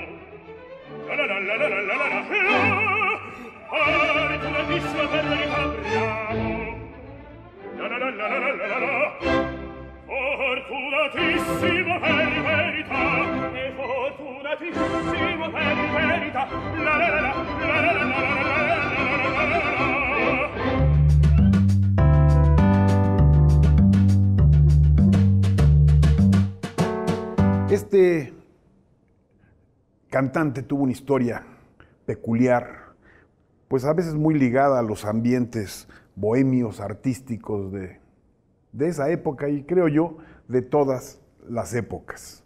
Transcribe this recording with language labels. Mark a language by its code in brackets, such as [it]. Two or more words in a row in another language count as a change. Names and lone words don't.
[it] Fortunatissima per verità, bravo. Fortunatissimo per verità, e fortunatissimo per verità. [es] Este cantante tuvo una historia peculiar, pues a veces muy ligada a los ambientes bohemios, artísticos de esa época y creo yo de todas las épocas.